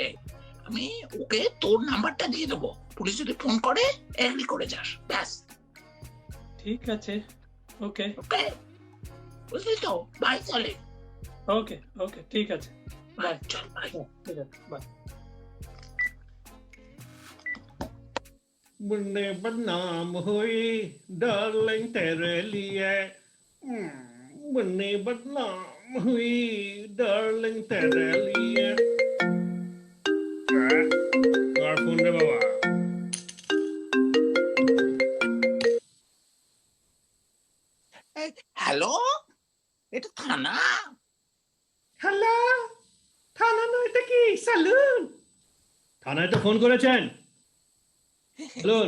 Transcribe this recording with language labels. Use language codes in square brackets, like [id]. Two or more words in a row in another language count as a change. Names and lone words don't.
[bn] আমি ওকে তোর নাম্বারটা দিয়ে দেবো, পুলিশ যদি ফোন করে এগ্রি করে যাস, ব্যাস। ঠিক আছে, ওকে ওকে, বুঝলি তো? বাই চলে। ওকে ওকে, ঠিক আছে, বাই। চল বাই। ঠিক আছে, বাই। [hi] बन्ने बदनाम हुई डार्लिंग तेरे लिए, बन्ने बदनाम हुई डार्लिंग तेरे लिए। और फोन रे बाबा। [bn] হ্যালো, এটা থানা? হ্যালো, থানা নয়, এটা কি সালুন? থানায় তো ফোন করেছেন, বলুন।